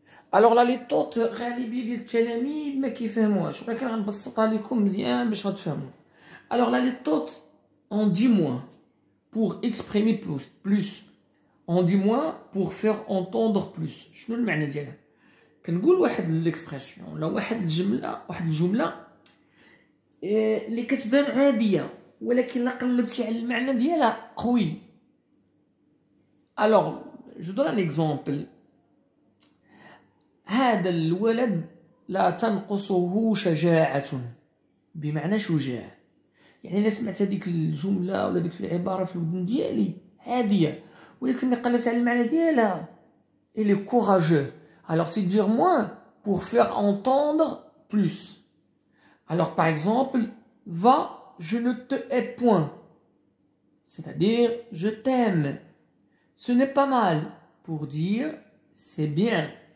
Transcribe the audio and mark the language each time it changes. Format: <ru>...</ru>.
<fr>Alors la litote</fr> <ar>غالبية ديال التلاميذ ما كيفهموهاش ولكن غنبسطها لكم مزيان باش غتفهموا.</ar> <fr>Alors la litote on dit moins pour exprimer plus. On dit moins pour faire entendre plus.</fr> <ar>شنو المعنى ديالها؟ كنقول واحد ليكسبرسيون ولا واحد الجملة اللي كتبان عادية ولكن لا قلبتي على المعنى ديالها قوي.</ar> <fr>Alors je donne un exemple.</fr> <ar>هذا الولد لا تنقصه شجاعة بمعنى شجاع. يعني إلا سمعت هذيك الجملة ولا ديك العبارة في الودن ديالي عادية ولكن قلبت على المعنى ديالها</ar> <fr>il est courageux. Alors c'est dire moins pour faire entendre plus. Alors par exemple va je ne te hais point. C'est-à-dire je t'aime. Ce n'est pas mal pour dire c'est bien.</fr>